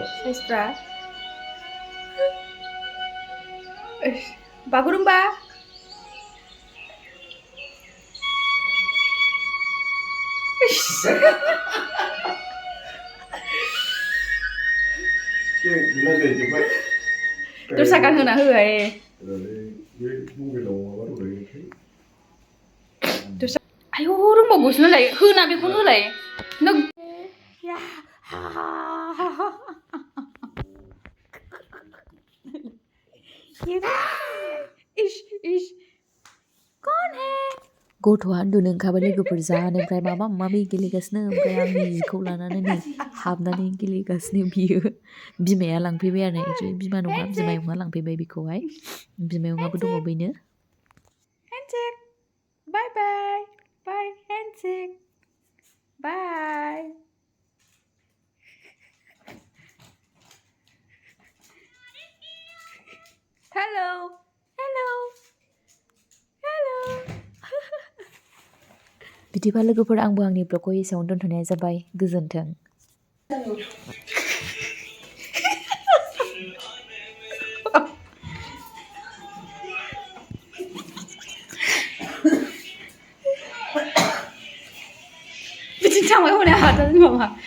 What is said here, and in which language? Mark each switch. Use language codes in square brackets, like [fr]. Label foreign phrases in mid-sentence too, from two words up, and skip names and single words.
[brx] साइसफ्रा बागुरुम्बा दस्रा गान होना होहाय दस्रा आयौ रोंबावगौसो नालाय होना बेखौनो होलाय नों इश इश [hi] कौन है [brx] गथ'आ उन्दुनो ओंखारबाय लोगोफोर जानो ओमफ्राय माबा माबि गेलेगासिनो ओमफ्राय आंनि जिखौ लानानै नै हाबनानै गेलेगासिनो बियो बिमाया लांफैबाय आरो एक्चुलि बिमा नङा बिमायंआ लांफैबाय बेखौहाय बिमायंआबो दङ बेनो [en] handshake bye bye bye handshake bye hello hello hello [brx] बिदिबा लोगोफोर आंबो आंनि ब्लगखौ एसेयावनो दोनथ'नाय जाबाय गोजोन्थों बिदि थांबाय हनै हाथारनि माबा